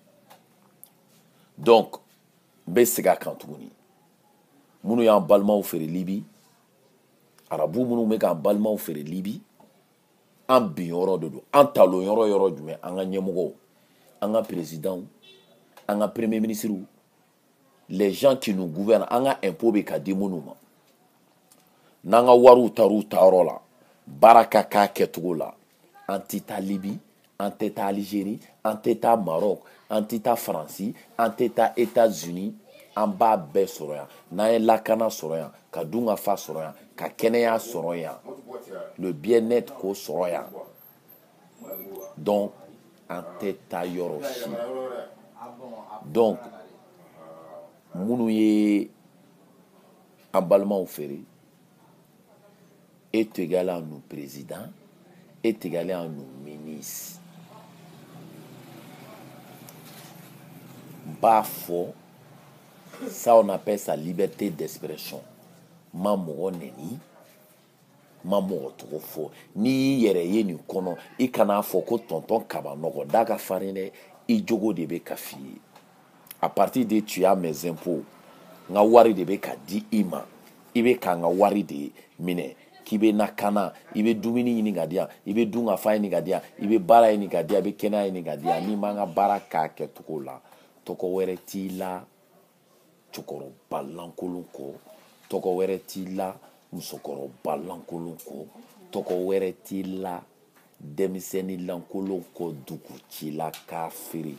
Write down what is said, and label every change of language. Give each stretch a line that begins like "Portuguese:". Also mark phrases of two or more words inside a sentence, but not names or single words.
Bambara: Donc n bɛ segin a kan tuguni minnu y'an balimaw feere Libi, arabu minnu bɛ k'an balimaw feere Libi, an bin yɔrɔ de don, an talon yɔrɔ jumɛn, an ka ɲɛmɔgɔw, an ka présidents, an ka
French: premier ministres, les gens qui nous gouvernent,
Bambara: an ka impôt bɛ ka di minnu ma. N'an ka wariw taar'u taayɔrɔ la, baara ka k'a kɛcogo la, an tɛ taa Libi, an tɛ taa Algérie, an tɛ taa Maroc, an tɛ taa Faransi, an tɛ taa États-Unis, an b'a bɛɛ sɔrɔ yan. N'an ye lakana sɔrɔ yan, ka dunkafa sɔrɔ yan, ka kɛnɛya sɔrɔ yan,
French: le bien-être
Bambara: k'o sɔrɔ yan. Donc an tɛ taa yɔrɔ si.
French: Donc
Bambara: minnu ye an balimaw feere
French: est égal à nos présidents, est égal à nos ministres. Bafo, ça on appelle ça liberté d'expression.
Bambara: Ma mɔgɔ neni, ma mɔgɔ togo fɔ. N'i yɛrɛ ye nin kɔnɔ, I kana fɔ ko tonton Kaba nɔgɔ da ka farin dɛ, I jogo de bɛ ka f'i ye.
French: À partir de tu as mes impôts,
Bambara: n ka wari de bɛ ka di I ma. I bɛ ka n ka wari de minɛ. K'i bɛ nakana, I bɛ dumuni ɲini ka di yan, I bɛ dun ka fa ɲini ka di yan, I bɛ baara ɲini ka di yan, I bɛ kɛnɛya ɲini ka di yan. N'i ma n ka baara k'a kɛcogo la, tɔgɔ wɛrɛ t'i la cɛkɔrɔba lankolon kɔ, tɔgɔ wɛrɛ t'i la musokɔrɔba lankolon kɔ, tɔgɔ wɛrɛ t'i la denmisɛnnin lankolon kɔ dugu ci la k'a feere.